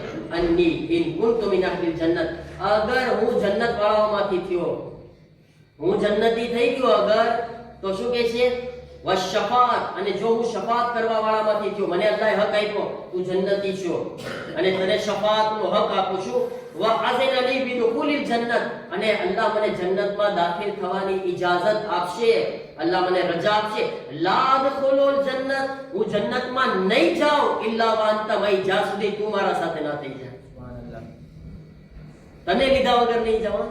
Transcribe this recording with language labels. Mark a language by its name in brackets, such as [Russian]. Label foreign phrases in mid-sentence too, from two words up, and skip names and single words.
[Arabic] أني إن كنت من أهل الجنة, [Gujarati] અગર હું જન્નત વાળાઓમાંથી થયો, હું જન્નતી થઈ ગયો અગર, તો શું કહે છે? વશફાત, અને જો હું શફાત કરવા વાળામાંથી થયો, મને અલ્લાહે હક આપ્યો તું જન્નતી છો અને તને શફાતનો હક આપું છું. [Arabic] وأذن لي بدخول الجنة, [Gujarati] અને અલ્લાહ મને જન્નતમાં દાખલ થવાની ઇજાઝત આપશે, અલ્લાહ મને રજા આપશે. [Arabic] لا أدخل الجنة, [Gujarati] હું જન્નતમાં નહીં જાઉં [Arabic] إلا وأنت معي, [Gujarati] જ્યાં સુધી તું મારા સાથે ના થઈ જાય. સુબહાનલ્લાહ. તને લીધા વગર નહીં જવા.